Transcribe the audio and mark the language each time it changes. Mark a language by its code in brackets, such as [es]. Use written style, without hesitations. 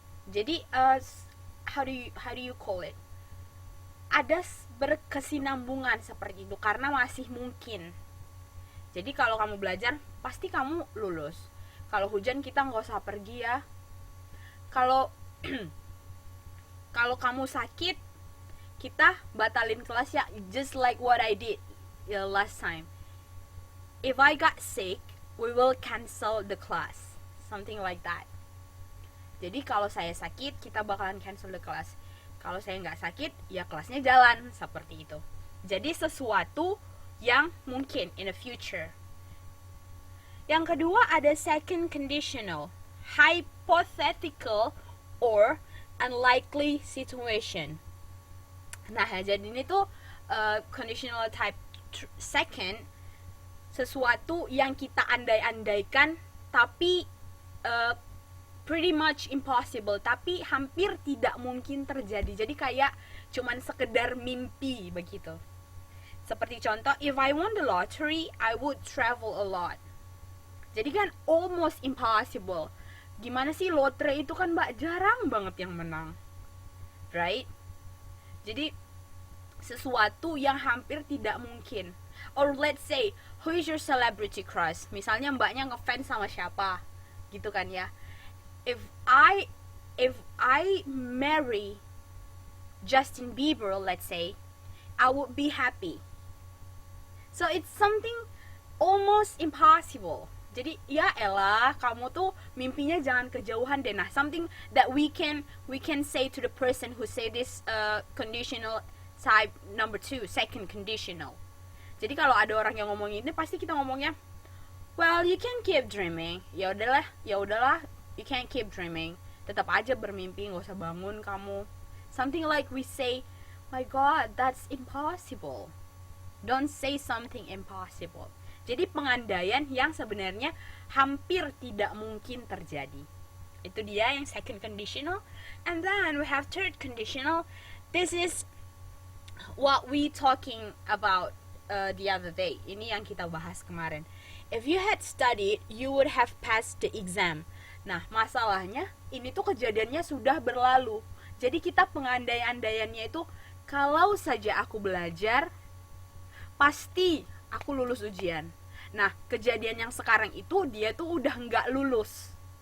[id] Jadi [en] how do you call it? [id] Ada berkesinambungan seperti itu karena masih mungkin. Jadi kalau kamu belajar, pasti kamu lulus. Kalau hujan kita nggak usah pergi ya. Kalau kamu sakit, kita batalin kelas ya, [en] just like what I did last time. If I got sick, we will cancel the class, something like that. [id] Jadi kalau saya sakit, kita bakalan [en] cancel the class. [id] Kalau saya nggak sakit, ya kelasnya jalan, seperti itu. Jadi sesuatu yang mungkin [en] in the future. [id] Yang kedua ada [en] second conditional, hypothetical or unlikely situation. [id] Nah, jadi ini tuh conditional type second, sesuatu yang kita andai-andaikan tapi [en] pretty much impossible, [id] tapi hampir tidak mungkin terjadi. Jadi kayak cuman sekedar mimpi begitu. Seperti contoh, [en] if I won the lottery, I would travel a lot. [id] Jadi kan [en] almost impossible. [id] Gimana sih lotre itu kan Mbak, jarang banget yang menang. [en] Right? [id] Jadi sesuatu yang hampir tidak mungkin. [en] Or let's say, who is your celebrity crush? [id] Misalnya Mbaknya ngefans sama siapa? gitu kan ya. [en] If I if I marry Justin Bieber, let's say, I would be happy. So it's something almost impossible. [id] Jadi ya elah, kamu tuh mimpinya jangan kejauhan deh. [en] Nah, something that we can say to the person who say this conditional type number 2, second conditional. [id] Jadi kalau ada orang yang ngomongin ini, pasti kita ngomongnya, [en] well, you can keep dreaming. [id] Ya udahlah, [en] you can keep dreaming. [id] Tetap aja bermimpi, nggak usah bangun kamu. [en] Something like we say, my God, that's impossible. Don't say something impossible. [id] Jadi pengandaian yang sebenarnya hampir tidak mungkin terjadi. Itu dia yang second conditional. [en] And then we have third conditional. This is what we talking about the other day. [id] Ini yang kita bahas kemarin. [en] If you had studied, you would have passed the exam. [id] Nah, masalahnya ini tuh kejadiannya sudah berlalu. Jadi kita pengandaian-andaiannya itu, kalau saja aku belajar, pasti aku lulus ujian. Nah, kejadian yang sekarang itu dia tuh udah nggak lulus.